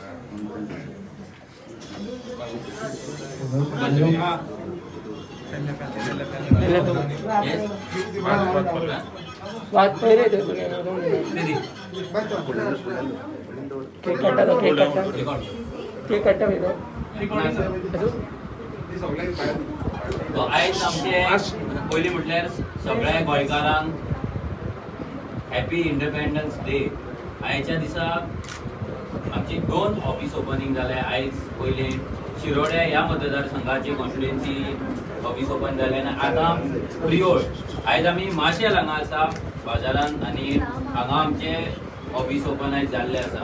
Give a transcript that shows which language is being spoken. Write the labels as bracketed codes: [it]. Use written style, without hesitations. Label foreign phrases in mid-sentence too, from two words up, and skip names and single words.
[kok] बात पहिले केक कट्टा तो केक कट्टा भेटो तो आयज आमचे पयलीं म्हटल्यार सगळ्या गोंयकारांक [en] Happy Independence Day [kok] आयच्या दिसा आमची 2 [en] office opening [kok] जाले आयज. पयले शिरोड्या ह्या मतदारसंघाची [en] constituency office open [kok] जाले आनी आतां प्रियोळ आयज आमी माशेल हांगा आसा बाजारांत आनी हांगा आमचे [en] office open [kok] आयज जाल्ले आसा.